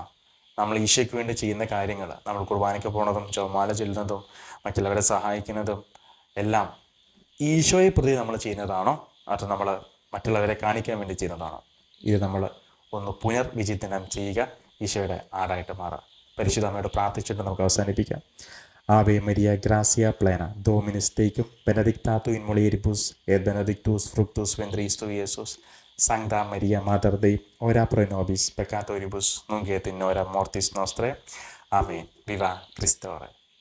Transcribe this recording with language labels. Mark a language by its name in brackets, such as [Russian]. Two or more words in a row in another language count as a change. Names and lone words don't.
[Malayalam] നമ്മൾ ഈശോയ്ക്ക് വേണ്ടി ചെയ്യുന്ന കാര്യങ്ങൾ, നമ്മൾ കുർബാനയ്ക്ക് പോകുന്നതും ജപമാല ചൊല്ലുന്നതും മറ്റുള്ളവരെ സഹായിക്കുന്നതും എല്ലാം ഈശോയെ പ്രതി നമ്മൾ ചെയ്യുന്നതാണോ, അതോ നമ്മൾ മറ്റുള്ളവരെ കാണിക്കാൻ വേണ്ടി ചെയ്യുന്നതാണോ? ഇത് നമ്മൾ ഒന്ന് പുനർവിചിന്തനം ചെയ്യുക, ഈശോയുടെ ആടായിട്ട് മാറുക. പരിശുദ്ധ അമ്മയോട് പ്രാർത്ഥിച്ചിട്ട് നമുക്ക് അവസാനിപ്പിക്കാം. [Latin] Ave Maria, gracia plena, Dominus tecum, benedicta in mulieribus, et benedictus fructus ventris tui, Iesus. Sancta Maria, Mater Dei, ora pro nobis peccatoribus, nunc et in hora mortis nostrae. Amen. [Spanish] Viva Christore.